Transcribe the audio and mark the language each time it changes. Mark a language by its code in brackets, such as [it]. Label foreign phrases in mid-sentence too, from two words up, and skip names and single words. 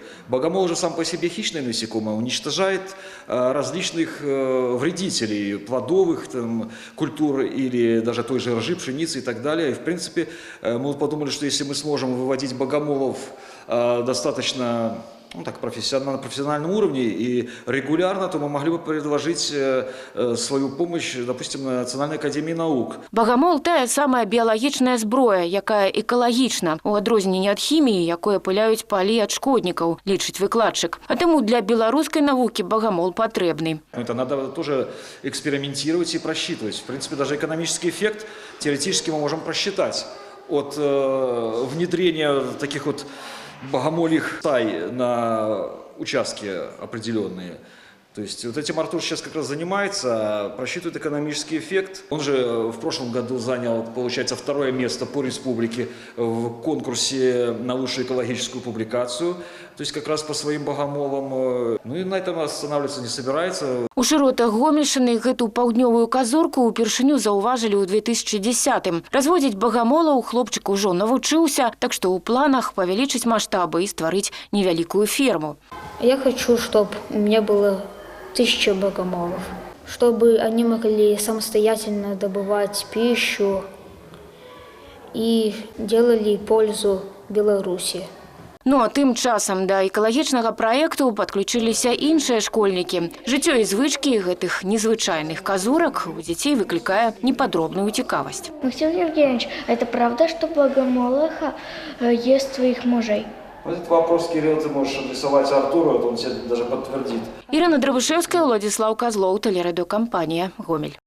[ru] Богомол же сам по себе хищное насекомое, уничтожает различных вредителей, плодовых там, культур или даже той же ржи, пшеницы и так далее. И в принципе мы подумали, что если мы сможем выводить богомолов достаточно на профессиональном уровне и регулярно, то мы могли бы предложить свою помощь, допустим, Национальной академии наук. [be] Багамол – тая самая біялагічная зброя, якая экалагічна, у адрозненні ад хіміі, якое пыляюць палі ад шкоднікаў, лічыць выкладчык. А таму для беларускай навукі багамол патрэбны. [ru] Это надо тоже экспериментировать и просчитывать. В принципе, даже экономический эффект теоретически мы можем просчитать от внедрения таких вот богомольих стай на участке определенные. То есть вот этим Артур сейчас как раз занимается, просчитывает экономический эффект. Он же в прошлом году занял, получается, 2-е место по республике в конкурсе на лучшую экологическую публикацию. То есть как раз по своим богомолам. Ну и на этом останавливаться не собирается. [be] У шыротах Гомельшчыны гэту паўднёвую казурку ўпершыню заўважылі ў 2010-м. Разводзіць багамолаў хлопчык ужо навучыўся, так што ў планах павялічыць маштабы і стварыць невялікую ферму. [ru] Я хочу, чтобы у меня было 1000 богомолов, чтобы они могли самостоятельно добывать пищу и делали пользу Беларуси. [be] Ну а тым часам да экалагічнага праекту падключыліся іншыя школьнікі. Жыццё і звычкі гэтых незвычайных казурак у дзяцей выклікае непадробную цікавасць. [ru] Максим Евгеньевич, это правда, что богомолиха ест своих мужей? Этот вопрос, Кирилл, ты можешь адресовать Артуру, он тебе даже подтвердит. Ірина Драбышевская, Владислав Козлов, телерадиокомпания «Гомель».